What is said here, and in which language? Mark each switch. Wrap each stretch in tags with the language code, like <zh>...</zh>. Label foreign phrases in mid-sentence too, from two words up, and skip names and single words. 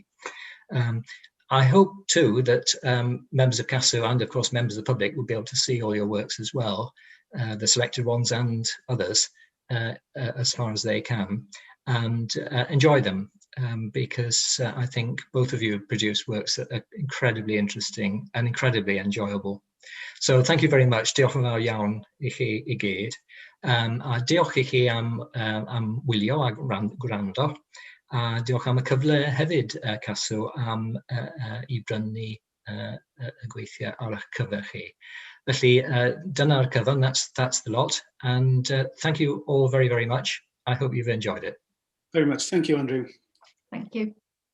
<en>I hope too that members of CASO and of course members of the public will be able to see all your works as well, the selected ones and others, as far as they can, and enjoy them, because I think both of you have produced works that are incredibly interesting and incredibly enjoyable. So thank you very much.</en> <cy>Diolch yn fawr iawn I chi I gyd. A diolch I chi am wylio a gwrando. A diolch am y cyfle hefyd, CASO, am I brynu y gweithiau ar eich cyfer chi. Felly, dyna'r cyfan,</cy> <en>that's the lot. And thank you all very, very much. I hope you've enjoyed it. Very much. Thank you, Andrew. Thank you.</en>